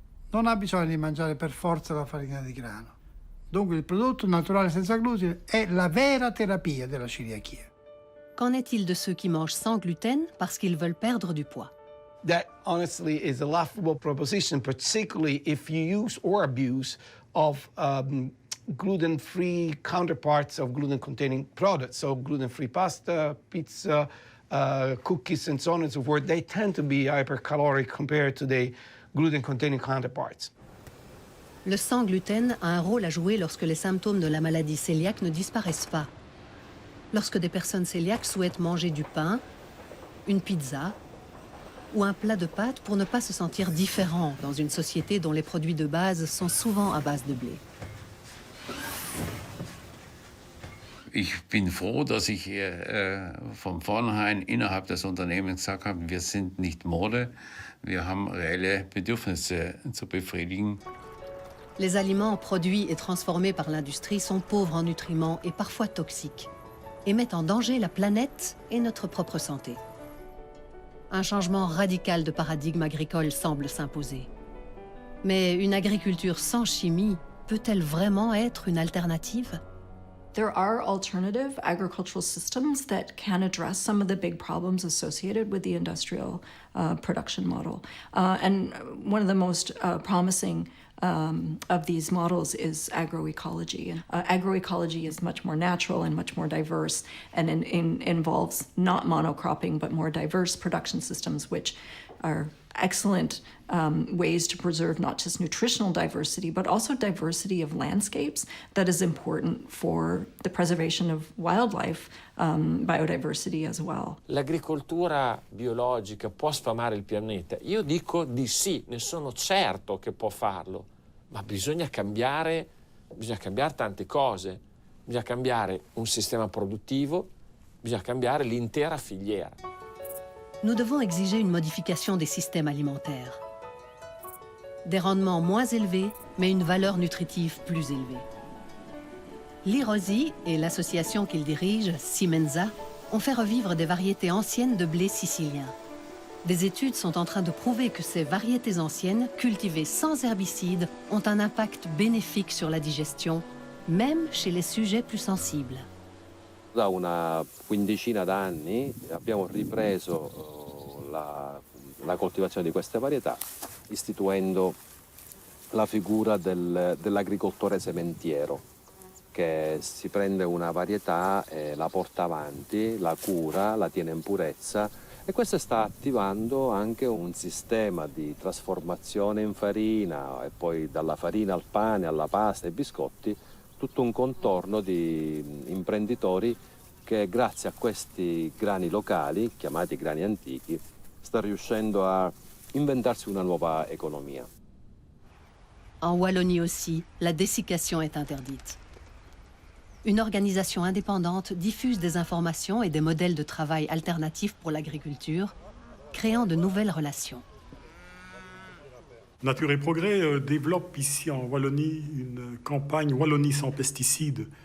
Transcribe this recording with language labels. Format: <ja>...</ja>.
<it>Non ha bisogno di mangiare per forza la farina di grano. Dunque il prodotto naturale senza glutine è la vera terapia della celiachia.</it> <fr>Qu'en est-il de ceux qui mangent sans gluten parce qu'ils veulent perdre du poids?</fr> <en>That honestly is a laughable proposition, particularly if you use or abuse of gluten-free counterparts of gluten-containing products. So gluten-free pasta, pizza, cookies, and so on and so forth. They tend to be hypercaloric compared to the gluten-containing counterparts.</en> <fr>Le sans gluten a un rôle à jouer lorsque les symptômes de la maladie cœliaque ne disparaissent pas. Lorsque des personnes cœliaques souhaitent manger du pain, une pizza ou un plat de pâtes pour ne pas se sentir différent dans une société dont les produits de base sont souvent à base de blé.</fr> <de>Ich bin froh, dass ich von vornherein innerhalb des Unternehmens gesagt habe, wir sind nicht Mode, wir haben reelle Bedürfnisse zu befriedigen.</de> <fr>Les aliments produits et transformés par l'industrie sont pauvres en nutriments et parfois toxiques, et mettent en danger la planète et notre propre santé. Un changement radical de paradigme agricole semble s'imposer. Mais une agriculture sans chimie peut-elle vraiment être une alternative?</fr> <en>There are alternative agricultural systems that can address some of the big problems associated with the industrial production model. And one of the most promising of these models is agroecology. Agroecology is much more natural and much more diverse, and involves not monocropping but more diverse production systems, which are excellent ways to preserve not just nutritional diversity, but also diversity of landscapes that is important for the preservation of wildlife biodiversity as well.</en> <it>L'agricoltura biologica può sfamare il pianeta? Io dico di sì, ne sono certo che può farlo, ma bisogna cambiare tante cose. Bisogna cambiare un sistema produttivo, bisogna cambiare l'intera filiera.</it> <fr>Nous devons exiger une modification des systèmes alimentaires. Des rendements moins élevés, mais une valeur nutritive plus élevée. Lee Rossi et l'association qu'il dirige, Simenza, ont fait revivre des variétés anciennes de blé sicilien. Des études sont en train de prouver que ces variétés anciennes, cultivées sans herbicides, ont un impact bénéfique sur la digestion, même chez les sujets plus sensibles.</fr> <it>Da una quindicina d'anni abbiamo ripreso la coltivazione di queste varietà, istituendo la figura dell'agricoltore sementiero, che si prende una varietà e la porta avanti, la cura, la tiene in purezza, e questo sta attivando anche un sistema di trasformazione in farina, e poi dalla farina al pane, alla pasta, ai biscotti, tutto un contorno di imprenditori che grazie a questi grani locali, chiamati grani antichi, sta riuscendo a inventarsi una nuova economia.</it> <fr>En Wallonie aussi, la dessiccation est interdite. Une organisation indépendante diffuse des informations et des modèles de travail alternatifs pour l'agriculture, créant de nouvelles relations. Nature et Progrès développe ici en Wallonie une campagne Wallonie sans pesticides.</fr>